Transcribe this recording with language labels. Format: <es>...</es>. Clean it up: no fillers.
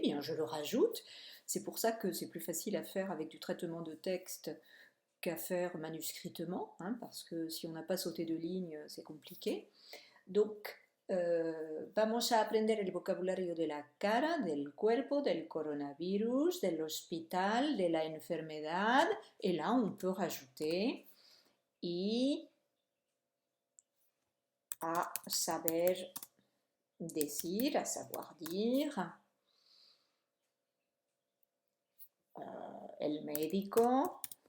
<fr>Bien, je le rajoute. C'est pour ça que c'est plus facile à faire avec du traitement de texte qu'à faire manuscritement, hein, parce que si on n'a pas sauté de ligne, c'est compliqué.</fr> <es>Donc, vamos a aprender el vocabulario de la cara, del cuerpo, del coronavirus, del hospital, de la enfermedad.</es> <fr>Et là, on peut rajouter</fr> <es>y a saber decir,</es> <fr>à savoir dire.</fr> <es>El médico.</es>